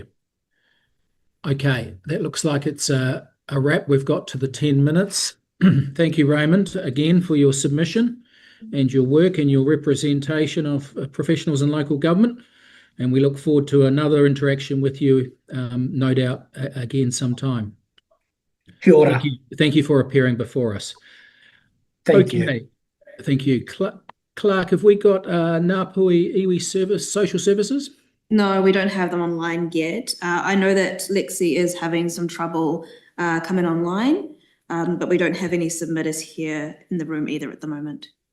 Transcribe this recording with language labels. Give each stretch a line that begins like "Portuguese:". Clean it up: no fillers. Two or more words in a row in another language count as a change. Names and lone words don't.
English: Okay, that looks like it's a wrap. We've got to the 10 minutes. Thank you, Raymond, again for your submission and your work and your representation of professionals in local government. And we look forward to another interaction with you, no doubt, again sometime.
Māori: Kia ora.
English: Thank you for appearing before us. Thank you. Thank you. Clark, have we got Ngāpui iwi social services? No, we don't have them online yet. I know that Lexi is having some trouble coming online, but we don't have any submitters here in the room either at the moment.